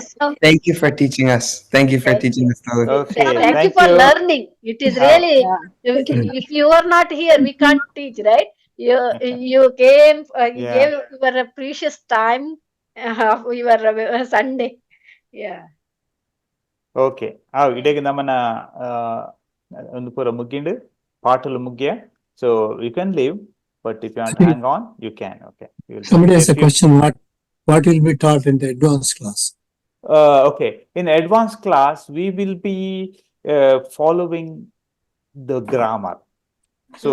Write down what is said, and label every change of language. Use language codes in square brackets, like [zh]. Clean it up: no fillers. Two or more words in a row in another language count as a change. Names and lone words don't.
[en] Thank you for teaching us. Thank you for Thank teaching you. us, Tulu. okay, Thank you thank for you. learning. It is really, if you are not here, we can't teach, right? You came, you Yeah. gave your precious time of your Sunday. Yeah. Okay. [tcy] ಇದಕ್ಕೆ ನಮ್ಮನ್ನ ಒಂದು ಪೂರ ಮುಗಿಂಡು ಪಾಟಲು ಮುಗಿಯ. [en] So you can leave, but if you want to hang on, you can. Okay. Somebody has a question. What will be taught in the advanced class? Okay. In advanced class, we will be following the grammar. So